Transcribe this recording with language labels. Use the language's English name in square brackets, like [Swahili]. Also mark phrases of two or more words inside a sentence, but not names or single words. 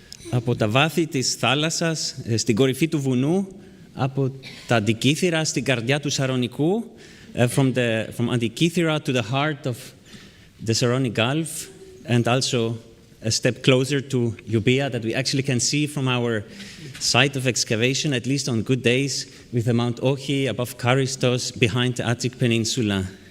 [Greek] από τα βάθη της θάλασσας, στην κορυφή του βουνού, από τα Antikythera στην καρδιά του Σαρονικού, [English] from Antikythera to the heart of the Saronic Gulf, and also a step closer to Euboea that we actually can see from our site of excavation, at least on good days, with the Mount Ochi above Charistos behind the Attic Peninsula.